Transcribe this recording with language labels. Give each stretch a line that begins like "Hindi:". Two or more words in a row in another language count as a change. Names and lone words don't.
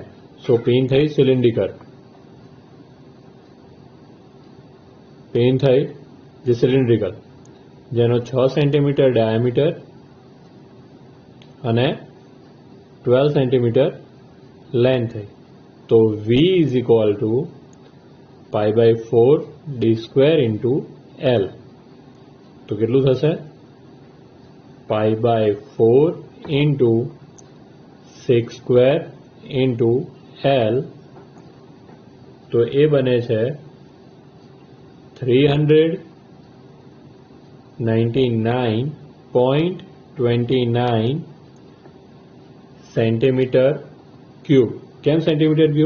Gujarati: સો પિન થઈ સિલિન્ડ્રિકલ. પિન થઈ જે સિલિન્ડ્રિકલ, જેનો 6 સેન્ટીમીટર ડાયામીટર અને 12 સેન્ટીમીટર લેન્થ થઈ.
English: તો V is equal to pi/4 d square into L.
Gujarati: તો કેટલું થશે?
English: pi/4 into 6 square into L.
Gujarati: તો એ બને છે 399.29 સેન્ટીમીટર ક્યુબ. કેમ સેન્ટીમીટર ક્યુબ?